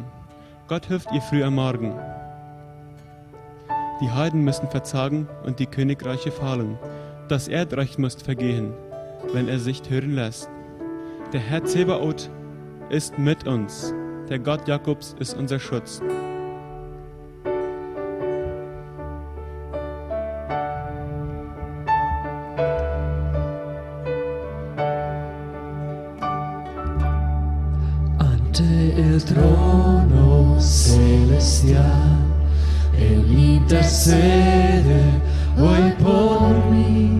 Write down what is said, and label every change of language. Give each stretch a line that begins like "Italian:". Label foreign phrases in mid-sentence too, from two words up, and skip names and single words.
German: Gott hilft ihr früh am Morgen. Die Heiden müssen verzagen und die Königreiche fallen. Das Erdreich muss vergehen. wenn er sich hören lässt. Der Herr Zebaoth ist mit uns. Der Gott Jakobs ist unser Schutz.
Spanish: Ante el trono celestial, Él intercede hoy por mí.